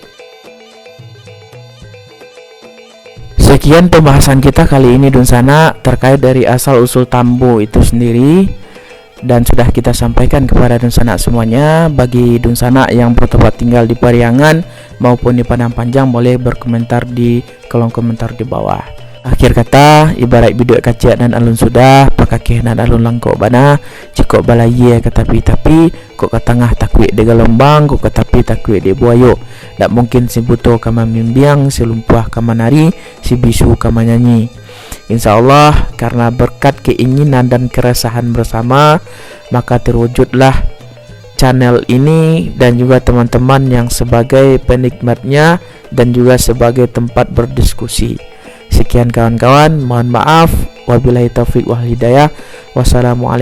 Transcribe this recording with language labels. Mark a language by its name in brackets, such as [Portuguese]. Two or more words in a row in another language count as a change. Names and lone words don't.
[Indonesian] Sekian pembahasan kita kali ini Dunsana terkait dari asal usul Tambo itu sendiri, dan sudah kita sampaikan kepada Dunsana semuanya. Bagi Dunsana yang bertempat tinggal di Pariangan maupun di Padang Panjang boleh berkomentar di kolom komentar di bawah. Akhir kata, [Minangkabau] ibarat biduk kaciat dan alun sudah, pakakeh dan alun langkok bana, cikok balaya ke tapi kok ke tengah takwik de gelombang, kok ke tapi takwik de buayo. Tak mungkin si buto kama mimbiang, si lumpuh kama nari, si bisu kama nyanyi. [Indonesian] InsyaAllah karena berkat keinginan dan keresahan bersama, maka terwujudlah channel ini dan juga teman-teman yang sebagai penikmatnya dan juga sebagai tempat berdiskusi. Sekian kawan-kawan, mohon maaf. [Arabic] وبالله التوفيق والهداية.